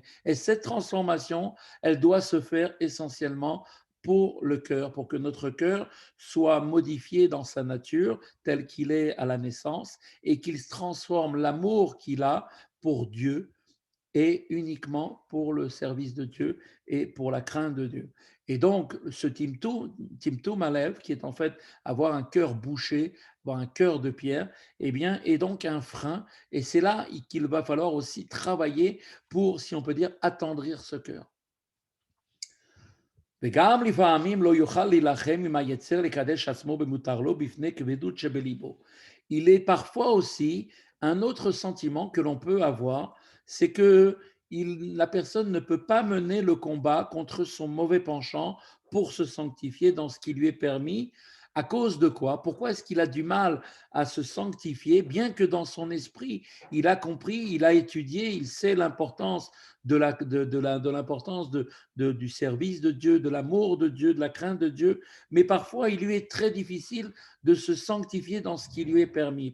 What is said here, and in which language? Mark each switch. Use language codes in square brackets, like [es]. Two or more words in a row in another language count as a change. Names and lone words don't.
[fr] Et cette transformation, elle doit se faire essentiellement pour le cœur, pour que notre cœur soit modifié dans sa nature tel qu'il est à la naissance et qu'il transforme l'amour qu'il a pour Dieu et uniquement pour le service de Dieu et pour la crainte de Dieu. Et donc, ce [he] טמטום הלב, [fr] qui est en fait avoir un cœur bouché, avoir un cœur de pierre, eh bien, est donc un frein. Et c'est là qu'il va falloir aussi travailler pour, si on peut dire, attendrir ce cœur. [he] וגם לפעמים לא יוכל להילחם עם היצר לקדש עצמו במותר לו בפני כבדות שבליבו. [fr] Il est parfois aussi un autre sentiment que l'on peut avoir, c'est que la personne ne peut pas mener le combat contre son mauvais penchant pour se sanctifier dans ce qui lui est permis. À cause de quoi? Pourquoi est-ce qu'il a du mal à se sanctifier, bien que dans son esprit, il a compris, il a étudié, il sait l'importance l'importance du service de Dieu, de l'amour de Dieu, de la crainte de Dieu, mais parfois il lui est très difficile de se sanctifier dans ce qui lui est permis.